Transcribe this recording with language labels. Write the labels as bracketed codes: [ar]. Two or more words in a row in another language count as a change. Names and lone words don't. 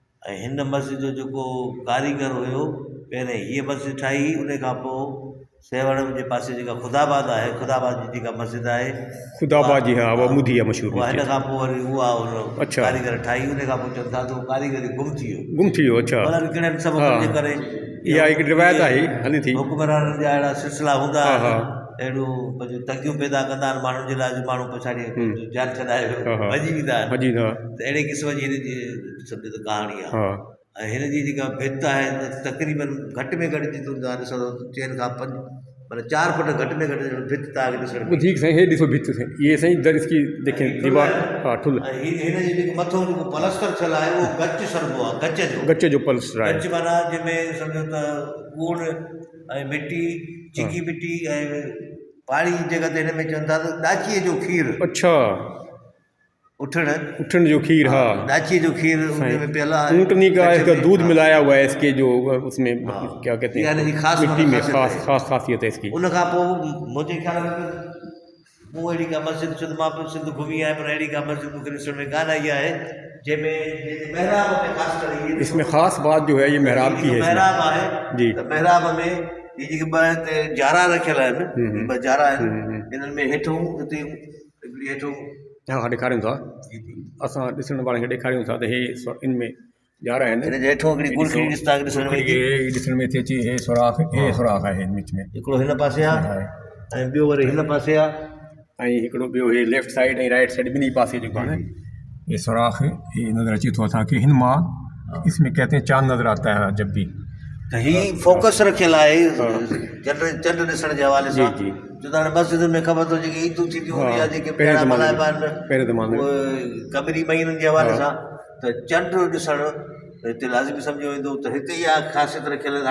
[sd] ऐं हिन मस्जिद जो जेको कारीगर हुयो पहिरें हीअ मस्जिद ठाही, उन खां पोइ सेवण जे पासे जेका ख़ुदाबाद आहे, ख़ुदाबाद जी जेका मस्जिद आहे खुदाबाद जी, हाँ वो मुधी आहे मशहूरु उहा हिन मस्जिद। खां पोइ वरी उहा उन अच्छा। कारीगर ठाही, उन खां पोइ चवनि था त उहो कारीगर ई गुम थी वियो। गुम थी वियो, अच्छा। पता नहीं कहिड़े सबब जे करे इहा हिकु रिवायत आहे हली थी। हुकुमराननि जा अहिड़ा सिलसिला हूंदा हा, आहिनि, हा। अहिड़ो पंहिंजो तंगियूं पैदा कंदा आहिनि माण्हुनि जे लाइ, माण्हू पछाड़ी जान छॾाए हा, हा। भॼी वेंदा आहिनि। भॼी वेंदा। त अहिड़े क़िस्म जी हिन जी सम्झो त कहाणी आहे। हा। ऐं हिन जी जेका भित आहे त तक़रीबन घटि में घटि जितो तव्हां ॾिसो चइनि खां 5 माना 4 फुट घटि में घटि भित तव्हांखे ॾिसण में। ठीक साईं, हे ॾिसो भित साईं, [ur] یہ سائیں در اس کی دیکھیں دیوار، ہاں ٹھل, [sd] ऐं हिन जी जेको मथां जेको पलस्तर थियल आहे उहो गच सरबो आहे, गच जो। गच जो पलस्टर आहे। गच माना जंहिंमें सम्झो त कूड़ ऐं मिटी, चिकी मिटी ऐं पाणी जी जॻह ते हिन में चवनि था त ॾाचीअ जो खीरु। अच्छा, उठण जो खीर, हाँ। ॾाचीअ जो खीरु उनमें पियल आहे। [ur] اونٹنی کا اس کا دودھ ملایا ہوا ہے اس کے جو اس میں، کیا کہتے [sd] इहा हिन जी [ur] ہیں, [sd] ख़ासि [ur] مٹی میں [sd] ख़ासियत आहे। [ur] خاص خاصیت ہے اس کی. [sd] उन खां पोइ मुंहिंजे ख़्याल में मूं अहिड़ी का मस्जिद शुद्ध मां बि सिंध घुमी आहियां, पर अहिड़ी का मस्जिद मूंखे ॾिसण में कान आई आहे जंहिंमें महराब में ख़ासि करे [ur] اس میں خاص بات جو ہے یہ محراب کی ہے. [sd] महराब आहे जी। त महराब में ये जेके ॿ हिते जारा रखियल आहिनि, ॿ जारा आहिनि, इन्हनि में हेठों हिते हिकिड़ी हेठों, हाँ ॾेखारियूं था, असां ॾिसण वारनि खे ॾेखारियूं था त हे इनमें जारा आहिनि। हिन जे हेठों हिकिड़ी गुलखड़ी तव्हांखे ॾिसण में ईंदी। ये ॾिसण में थी अचे, हे सुराख आहे विच में, हिकिड़ो हिन पासे आहे ऐं ॿियो वरी हिन पासे आहे, ऐं हिकिड़ो ॿियो हे [en] left side [sd] ऐं [en] right side [sd] ॿिन्ही पासे जेको आहे न ये सुराख ये नज़र अचे थो असांखे हिन मां। [ur] اس میں کہتے ہیں چاند نظر آتا ہے جب بھی. [sd] त हीअ फोकस रखियल आहे चंड ॾिसण जे हवाले सां। जी। जो त हाणे मस्जिद में ख़बर थो जेकी ईदूं थींदियूं हूंदी आहे, जेके पहिरें मल्हाइबा आहिनि पहिरें ज़माने में कमरी महीननि जे हवाले सां, त चंड ॾिसणु हिते लाज़मी सम्झो वेंदो त हिते इहा ख़ासियत रखियल आहे।